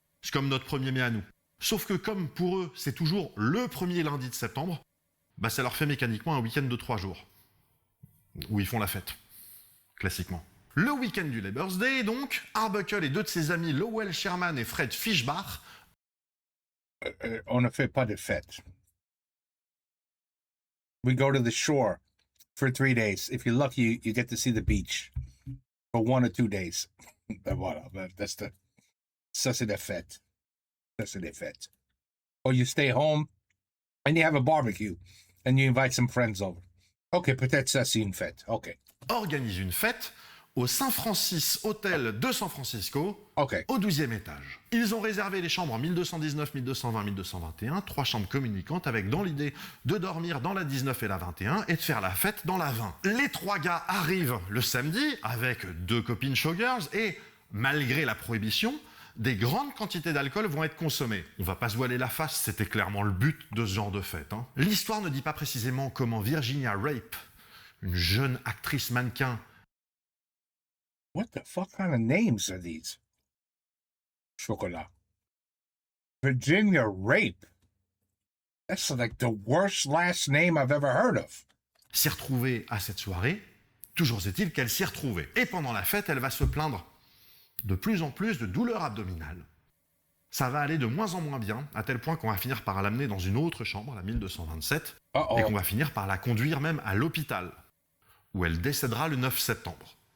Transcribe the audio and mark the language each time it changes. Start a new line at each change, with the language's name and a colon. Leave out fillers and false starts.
French: C'est comme notre 1er mai à nous. Sauf que comme pour eux, c'est toujours le premier lundi de septembre, bah ça leur fait mécaniquement un week-end de 3 jours, où ils font la fête, classiquement. Le week-end du Labour Day, donc, Arbuckle et 2 de ses amis, Lowell Sherman et Fred Fishbach. On ne fait pas de fête.
English: We go to the shore for 3 days. If you're lucky, you get to see the beach for 1 or 2 days.
French: Voilà, ça c'est des fêtes. Ça c'est des fêtes.
English: Or you stay home and you have a barbecue and you invite some friends over.
French: Ok, peut-être ça c'est une fête. Ok. Organise une fête au St. Francis Hotel de San Francisco, au 12e étage. Ils ont réservé les chambres en 1219, 1220, 1221, 3 chambres communicantes avec dans l'idée de dormir dans la 19 et la 21 et de faire la fête dans la 20. Les 3 gars arrivent le samedi avec 2 copines showgirls et, malgré la prohibition, des grandes quantités d'alcool vont être consommées. On va pas se voiler la face, c'était clairement le but de ce genre de fête. L'histoire ne dit pas précisément comment Virginia Rape, une jeune actrice mannequin.
English: What the fuck kind of names are these? Chocolat. Virginia Rape. That's like the worst last name I've ever heard of.
French: S'est retrouvée à cette soirée, toujours est-il qu'elle s'y est retrouvée. Et pendant la fête, elle va se plaindre de plus en plus de douleurs abdominales. Ça va aller de moins en moins bien, à tel point qu'on va finir par l'amener dans une autre chambre, la 1227, et qu'on va finir par la conduire même à l'hôpital, où elle décédera le 9 septembre.